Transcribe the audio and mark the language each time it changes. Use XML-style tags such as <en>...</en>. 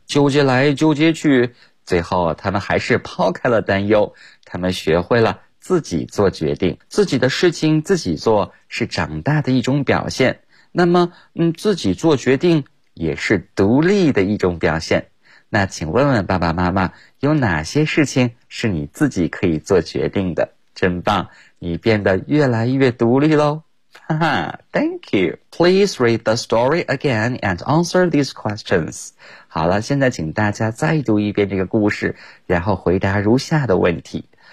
<zh>纠结来纠结去，最后他们还是抛开了担忧，他们学会了自己做决定，自己的事情自己做是长大的一种表现。那么自己做决定也是独立的一种表现。那请问问爸爸妈妈，有哪些事情是你自己可以做决定的？真棒，你变得越来越独立咯。</zh> <en>哈哈 Thank you. Please read the story again and answer these questions.</en> <zh>好了，现在请大家再读一遍这个故事，然后回答如下的问题。</zh>